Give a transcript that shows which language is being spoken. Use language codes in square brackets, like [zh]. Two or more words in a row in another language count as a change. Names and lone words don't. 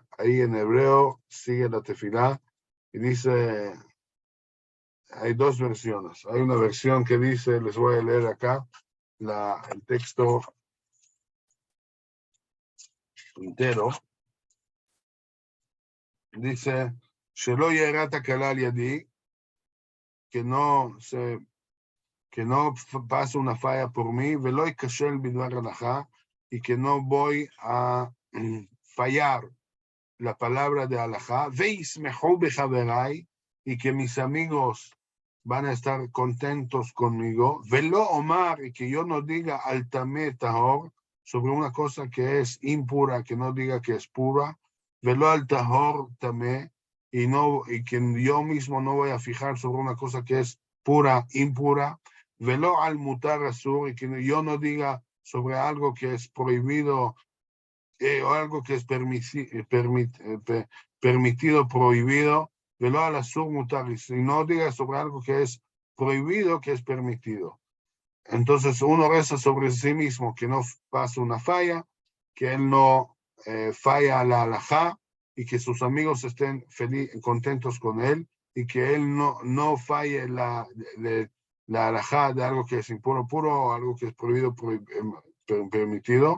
[es] Ahí en hebreo sigue la tefilá y dice, hay 2 versiones. Hay una versión que dice, les voy a leer acá, el texto entero. Dice, [he] שלא ירתה כלל ידי, [es] que no pase una falla por mí, [he] ולא כשל בדבר הלכה, [es] y que no voy a fallar la palabra de alajá, [he] וישמחו בחבריי, [es] y que mis amigos van a estar contentos conmigo, [he] ולא אומר, [es] y que yo no diga [he] על טמא טהור, [es] sobre una cosa que es impura, que no diga que es pura, [he] ולא על טהור טמא, [es] y que yo mismo no voy a fijar sobre una cosa que es pura, impura, [he] ולא על מותר אסור, [es] y que yo no diga sobre algo que es prohibido, o algo que es permitido, prohibido, [he] ולא על אסור מותר, [es] y no diga sobre algo que es prohibido, que es permitido. Entonces uno reza sobre sí mismo, que no pase una falla, que él no falla a la halajá, y que sus amigos estén contentos con él, y que él no falle la halajá de algo que es impuro, puro, o algo que es prohibido, permitido.